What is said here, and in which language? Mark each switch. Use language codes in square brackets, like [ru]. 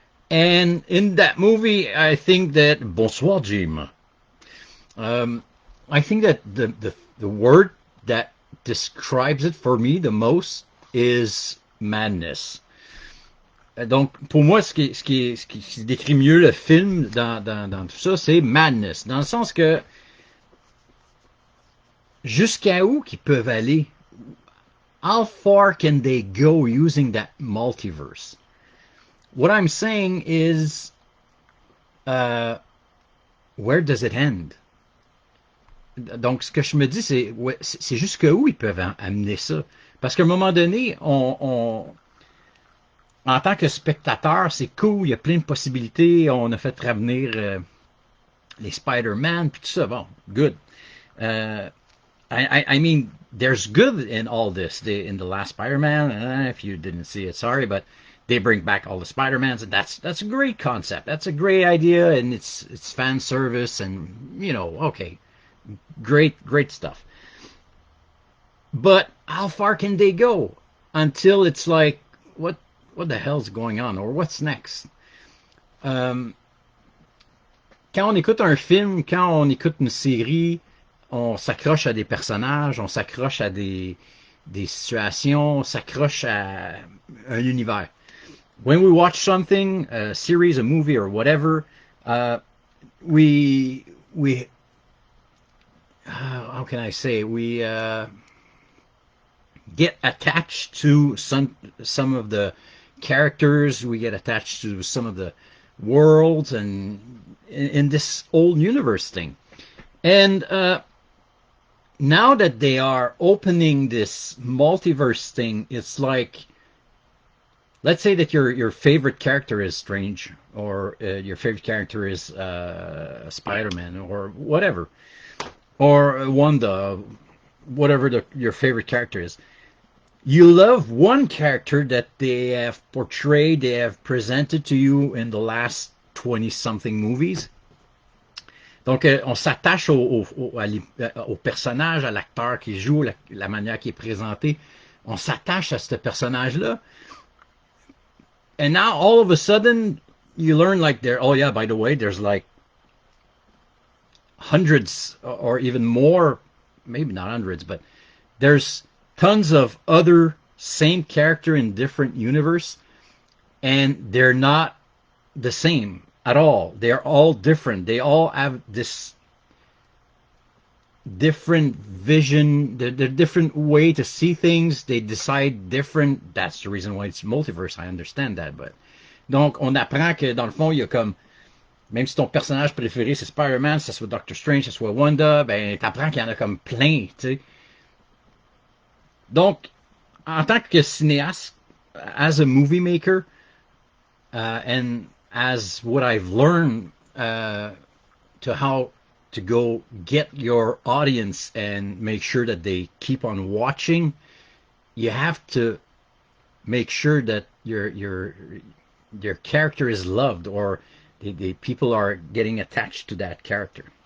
[en] And in that movie, I think that bonsoir, Jim. Um, I think that the word that describes it for me the most is madness. [fr] Donc, pour moi, ce qui décrit mieux le film dans tout ça, c'est madness. Dans le sens que jusqu'à où qu'ils peuvent aller? [en] How far can they go using that multiverse? What I'm saying is, where does it end? [fr] Donc, ce que je me dis, c'est ouais, c'est jusqu'à où ils peuvent amener ça. Parce qu'à un moment donné, en tant que spectateur, c'est cool, il y a plein de possibilités. On a fait revenir les Spider-Man, puis tout ça. [en] Bon, good. I mean, there's good in all this. In the last Spider-Man, if you didn't see it, sorry, but they bring back all the Spider-Mans, and that's a great concept. That's a great idea, and it's fan service, and okay, great stuff. But how far can they go until it's like, what the hell's going on, or what's next? [fr] Quand on écoute un film, quand on écoute une série, on s'accroche à des personnages, on s'accroche à des situations, on s'accroche à un univers. [en] When we watch something, a series, a movie, or whatever, we how can I say, we get attached to some of the characters, we get attached to some of the worlds, and in this old universe thing. And now that they are opening this multiverse thing, it's like, let's say that your favorite character is Strange, or your favorite character is Spider-Man, or whatever, or Wanda, whatever your favorite character is. You love one character that they have portrayed, they have presented to you in the last 20-something movies. [fr] Donc, on s'attache au personnage, à l'acteur qui joue, la manière qui est présenté. On s'attache à ce personnage-là. [en] And now, all of a sudden, you learn like oh yeah, by the way, there's like hundreds or even more, maybe not hundreds, but there's tons of other same character in different universe, and they're not the same at all. They're all different. They all have this different vision, the different way to see things. They decide different. That's the reason why it's multiverse. I understand that, but [fr] donc on apprend que dans le fond il y a comme, même si ton personnage préféré c'est Spider-Man, ça soit Doctor Strange, ça soit Wanda, ben t'apprends qu'il y en a comme plein, tu sais. Donc, en tant que cinéaste, [en] as a movie maker, and as what I've learned to how to go get your audience and make sure that they keep on watching, you have to make sure that your character is loved, or the people are getting attached to that character.